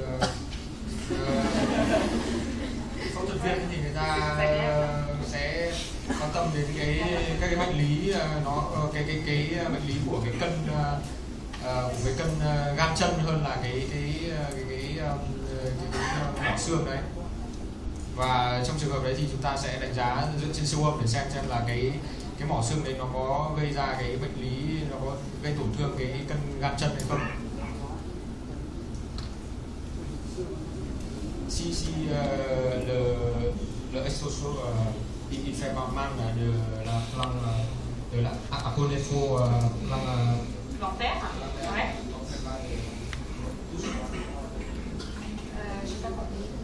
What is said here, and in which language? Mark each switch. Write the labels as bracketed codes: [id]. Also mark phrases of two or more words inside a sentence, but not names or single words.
[vi] sẽ quan tâm đến các cái bệnh lý cái bệnh lý của cái cân gan chân hơn là cái mỏ xương đấy. Và trong trường hợp đấy thì chúng ta sẽ đánh giá dựa trên siêu âm để xem là cái mỏ xương đấy nó có gây ra cái bệnh lý, nó có gây tổn thương cái cân gan chân hay không. [fr] Si le exoso il fait mal de la aponevrose plantaire, ouais. J'ai pas compris.